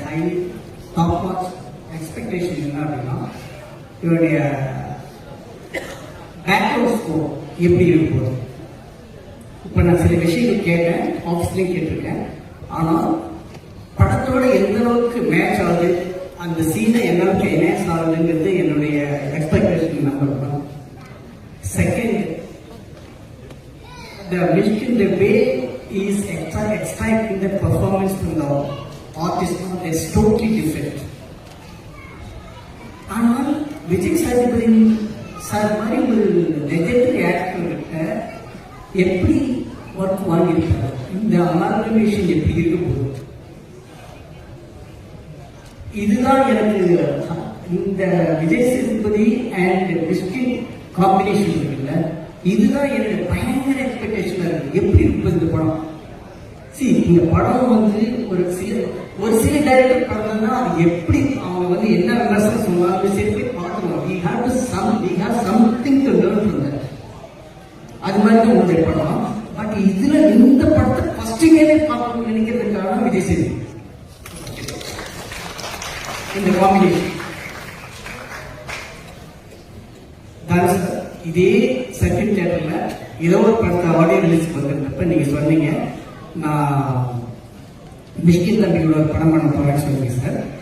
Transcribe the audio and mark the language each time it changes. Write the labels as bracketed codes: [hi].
[ta] High top marks expectation என்ன அப்படின்னா, இவருடைய பேக்ரவுண்ட் ஸ்கோர் எப்படி இருக்கும். இப்போ நான் சில விஷயங்கள் கேட்டேன், ஆஃபீஸ்லையும் கேட்டிருக்கேன். ஆனால் படத்தோட எந்த அளவுக்கு மேட்ச் ஆகுது, அந்த சீனை எந்த அளவுக்கு என்ஹான்ஸ் ஆகுதுங்கிறது என்னுடைய எக்ஸ்பெக்டேஷன் நம்பர் தான். [en] Second, the Mishkin, the way he is extracting the performance from the artist is totally different. [ta] ஆனால் விஜய் சேதுபதி சார் மாதிரி ஒரு லெஜெண்டரி ஆக்டர்கிட்ட எப்படி ஒர்க் வாங்கியிருக்காரு, இந்த அமால்கமேஷன் எப்படி இருக்க போகுது, இதுதான் எனக்கு இந்த விஜய் சேதுபதி அண்ட் மிஷ்கின் காம்பினேஷன் இருக்குல்ல, இதுதான் எனக்கு பயங்கர எக்ஸ்பெக்டேஷனா இருக்கு. எப்படி இருக்கு இந்த படம்? இந்த படம் வந்து ஒரு சில டைரக்டர் படம்னா அது எப்படி அவங்க வந்து என்ன விமர்சனம் சொன்னாலும் சரி போய் பார்க்கணும். [en] we have something to learn from that. [ta] அது மாதிரி தான் உங்களுடைய படம். பட் இதுல இந்த படத்தை ஃபர்ஸ்ட் பார்க்கணும்னு நினைக்கிறதுக்காக விஜய் சேதுபதி இந்த காம்பினேஷன் தான் சார். இதே செகண்ட் தியேட்டர்ல ஏதோ ஒரு படத்தை ஆடியோ ரிலீஸ் வந்திருந்தப்ப நீங்க சொன்னீங்க, நான் மிஷ்கின் தம்பியோட ஒரு படம் பண்ண போறேன்னு சொன்னீங்க சார்.